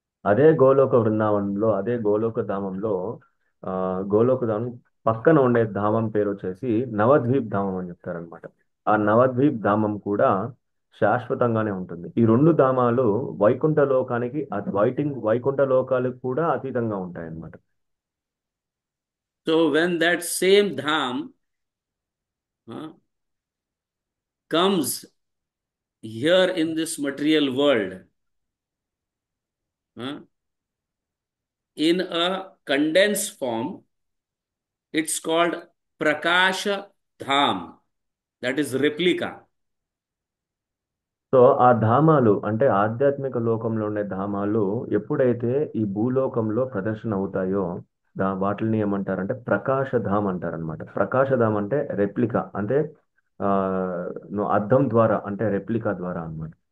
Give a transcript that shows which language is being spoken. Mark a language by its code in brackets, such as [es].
[te] అదే గోలోక బృందావనంలో, అదే గోలోక ధామంలో, ఆ గోలోక ధామం పక్కన ఉండే ధామం పేరు వచ్చేసి నవద్వీప్ ధామం అని చెప్తారనమాట. ఆ నవద్వీప్ ధామం కూడా శాశ్వతంగానే ఉంటుంది. ఈ రెండు ధామాలు వైకుంఠ లోకానికి వైకుంఠ లోకాలకు కూడా అతీతంగా ఉంటాయి అన్నమాట. [en] So when that same dham comes here in this material world in a condensed form, it's called Prakasha Dham, that is replica. [te] So ఆ ధామాలు అంటే ఆధ్యాత్మిక లోకంలో ఉండే ధామాలు ఎప్పుడైతే ఈ భూలోకంలో ప్రదర్శన అవుతాయో వాటిని ఏమంటారంటే ప్రకాశధామ్ అంటారనమాట. ప్రకాశధామ్ అంటే రెప్లికా, అంటే ఆ అద్దం ద్వారా, అంటే రెప్లికా ద్వారా అన్నమాట.